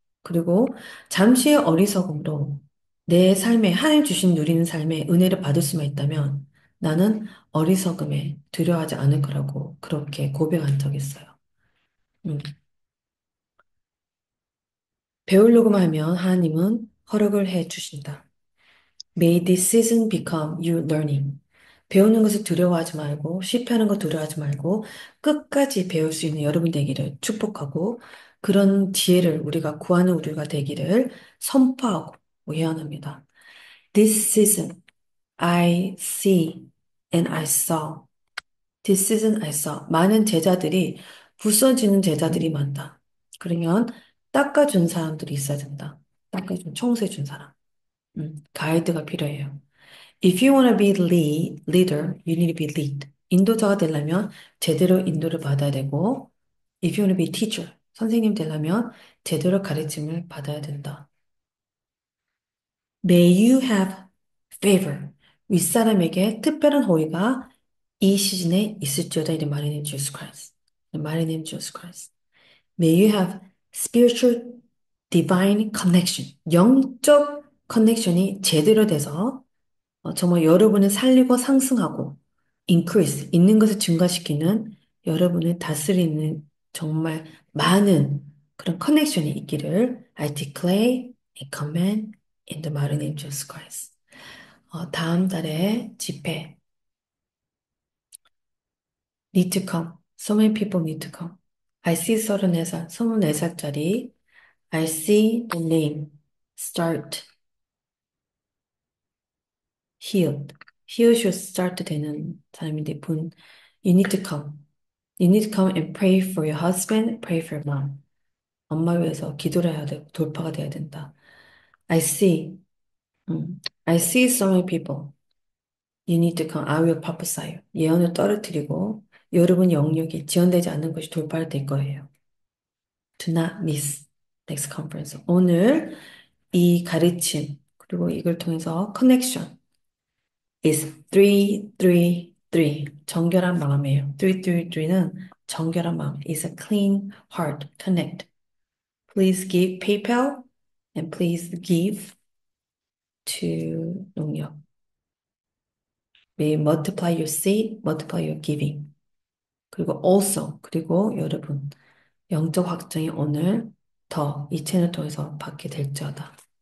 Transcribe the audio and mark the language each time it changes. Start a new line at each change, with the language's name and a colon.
Korean: 그리고 잠시의 어리석음으로 내 삶에 하나님 주신 누리는 삶에 은혜를 받을 수만 있다면 나는 어리석음에 두려워하지 않을 거라고 그렇게 고백한 적이 있어요. 음. 배우려고만 하면 하나님은 허락을 해 주신다.
English: May this season become your learning.
Korean: 배우는 것을 두려워하지 말고, 실패하는 거 두려워하지 말고, 끝까지 배울 수 있는 여러분 되기를 축복하고, 그런 지혜를 우리가 되기를 선포하고 예언합니다.
English: This season I see and I saw. This season I saw.
Korean: 많은 제자들이, 부서지는 제자들이 많다. 그러면 닦아준 사람들이 있어야 된다. 청소해준 사람. 가이드가 필요해요.
English: If you want to be leader, you need to be lead.
Korean: 인도자가 되려면 제대로 인도를 받아야 되고,
English: if you want to be teacher,
Korean: 선생님 되려면 제대로 가르침을 받아야 된다.
English: May you have favor.
Korean: 윗사람에게 특별한 호의가 이 시즌에 있을지어다. 이런 말이 님 Jesus Christ. 말이 님 Jesus Christ.
English: May you have spiritual divine connection.
Korean: 영적 커넥션이 제대로 돼서 정말 여러분을 살리고 상승하고 increase, 있는 것을 증가시키는 여러분을 다스리는 정말 많은 그런 커넥션이 있기를
English: I declare and command in the mighty name of Jesus Christ.
Korean: 다음 달에 집회
English: need to come. So many people need to come. I see
Korean: 34살, 24살짜리.
English: I see the name. Start. Here. Here should start
Korean: 되는 사람인데 분.
English: You need to come. You need to come and pray for your husband, pray for your mom.
Korean: 엄마 위해서 기도를 해야 되고 돌파가 돼야 된다.
English: I see. I see so many people. You need to come. I will prophesy.
Korean: 예언을 떨어뜨리고 여러분 영역이 지연되지 않는 것이 돌파될 거예요.
English: Do not miss next conference.
Korean: 오늘 이 가르침 그리고 이걸 통해서
English: connection is
Korean: 333 정결한 마음이에요. 333는 정결한 마음
English: is a clean heart connect. Please give PayPal and please give to 농협. May multiply your seed, multiply your giving.
Korean: 그리고 also 그리고 여러분 영적 확정이 오늘 더 이 채널 통해서 받게 될지어다.